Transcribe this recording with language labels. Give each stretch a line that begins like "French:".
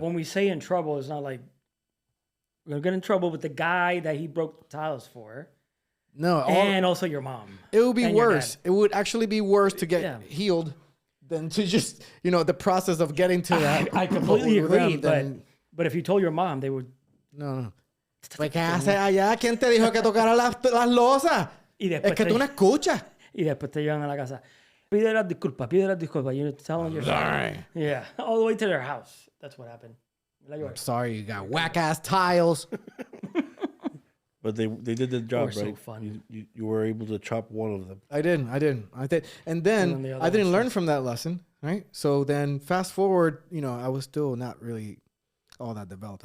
English: When we say in trouble, it's not like we're gonna get in trouble with the guy that he broke the tiles for. No, and also your mom. It would be worse. It would actually be worse to get healed than to just, the process of getting to that. I completely agree, but if you told your mom, they would.
Spanish: No. Pues, ¿qué haces allá? ¿Quién te dijo que tocara las losas? Es que tú no escuchas. Y después te llevan a la casa. Pide las disculpas.
English: You tell them you're sorry. Yeah, all the way to their house. That's what happened. I'm sorry, you got whack-ass tiles. But they did the job, right? So fun. You were able to chop one of them. I did. And then I didn't learn from that lesson, right? So then fast forward, I was still not really all that developed.